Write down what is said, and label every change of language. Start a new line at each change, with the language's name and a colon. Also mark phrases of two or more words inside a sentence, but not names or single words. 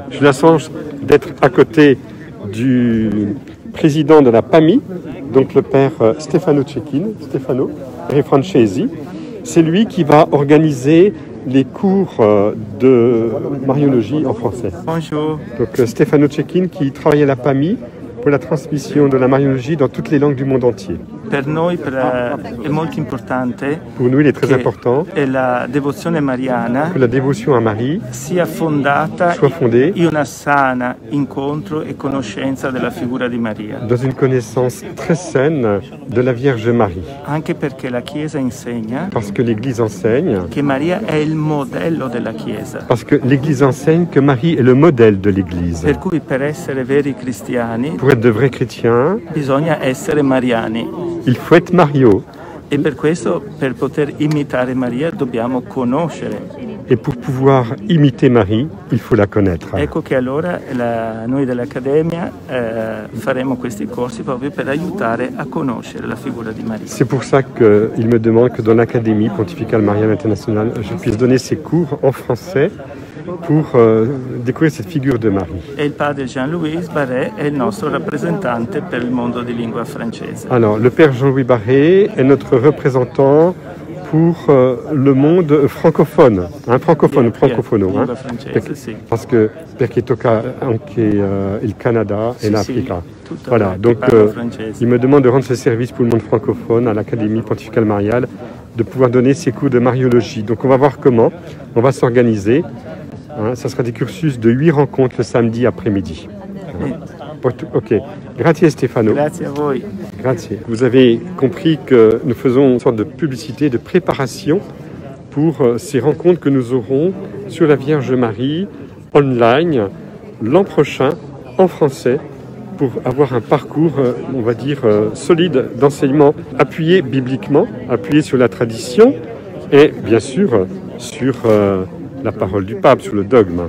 French: J'ai la chance d'être à côté du président de la PAMI, donc le père Stefano Francesi. C'est lui qui va organiser les cours de mariologie en français. Bonjour. Donc Stefano Cecchini qui travaille à la PAMI pour la transmission de la mariologie dans toutes les langues du monde entier.
Italian: Per noi è molto importante
French: Pour nous, il est très important
Italian: che la devozione mariana
French: que la dévotion à Marie
Italian: sia fondata
French: soit fondée
Italian: in una sana incontro e conoscenza della figura di Maria.
French: dans une connaissance très saine de la Vierge Marie.
Italian: Anche perché la Chiesa insegna
French: Parce que l'Église enseigne,
Italian: che Maria è il modello della Chiesa.
French: parce que l'Église enseigne que Marie est le modèle de l'Église.
Italian: Per cui per essere veri cristiani
French: Pour être de vrais chrétiens,
Italian: bisogna essere mariani.
French: il faut être Mario.
Italian: E per questo, per poter imitare Maria, dobbiamo conoscere.
French: Et pour pouvoir imiter Marie, il faut la connaître.
Italian: Ecco che allora noi dell'Accademia faremo questi corsi proprio per aiutare a conoscere la figura di Maria.
French: C'est pour ça qu'il me demande que dans l'Académie pontificale mariale internationale, je puisse donner ces cours en français pour découvrir cette figure de Marie.
Italian: E il padre Jean-Louis Barré è il nostro rappresentante per il mondo di lingua francese.
French: Alors, le père Jean-Louis Barré est notre représentant pour le monde francophone,
Italian: francophono, lingua francese, sì.
French: parce que
Italian: perché tocca anche il Canada et l'Africa. Tutto
French: Voilà,
Italian: chi
French: donc
Italian: parla francese.
French: il me demande de rendre ce service pour le monde francophone à l'Académie pontificale mariale, de pouvoir donner ces cours de mariologie. Donc on va voir comment, on va s'organiser. Ça sera des cursus de 8 rencontres le samedi après-midi.
Italian: Ok, grazie Stefano. Grazie a voi. Grazie.
French: Vous avez compris que nous faisons une sorte de publicité, de préparation pour ces rencontres que nous aurons sur la Vierge Marie online l'an prochain en français pour avoir un parcours, on va dire, solide d'enseignement appuyé bibliquement, appuyé sur la tradition et bien sûr sur la parole du pape, sur le dogme.